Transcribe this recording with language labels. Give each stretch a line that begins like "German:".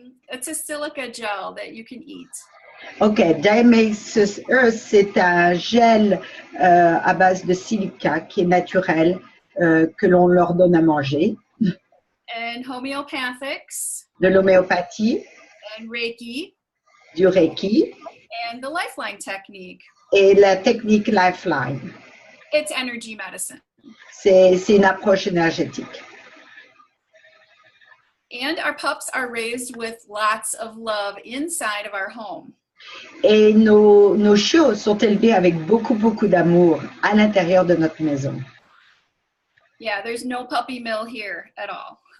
English: It's a silica gel that you can eat.
French: Ok, diatomaceous earth, c'est un gel à base de silica qui est naturel, que l'on leur donne à manger.
English: And homeopathics
French: De l'homéopathie,
English: and Reiki
French: du Reiki
English: and the Lifeline technique.
French: et la technique Lifeline.
English: It's energy medicine.
French: C'est une approche énergétique.
English: And our pups are raised with lots of love inside of our home.
French: Et nos chiots sont élevés avec beaucoup, beaucoup d'amour à l'intérieur de notre maison.
English: Yeah, there's no puppy mill here at all.